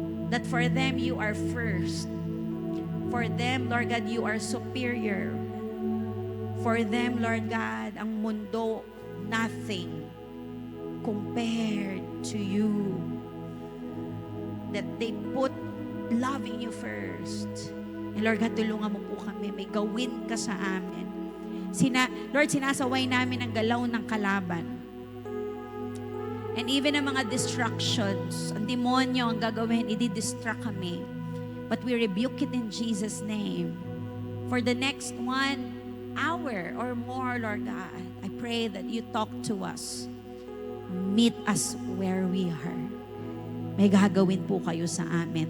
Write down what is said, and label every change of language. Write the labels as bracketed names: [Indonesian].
[English] That for them, you are first. For them, Lord God, you are superior. For them, Lord God, [Filipino] ang mundo, [English] nothing compared to you. That they put loving you first. [Filipino] And Lord God, tulungan mo po kami. May gawin ka sa amin. Lord, sinasaway namin ang galaw ng kalaban. And even ang mga distractions, ang demonyo ang gagawin, i-distract kami. [English] But we rebuke it in Jesus' name. For the next 1 hour or more, Lord God, I pray that you talk to us. Meet us where we are. [Filipino] May gagawin po kayo sa amin.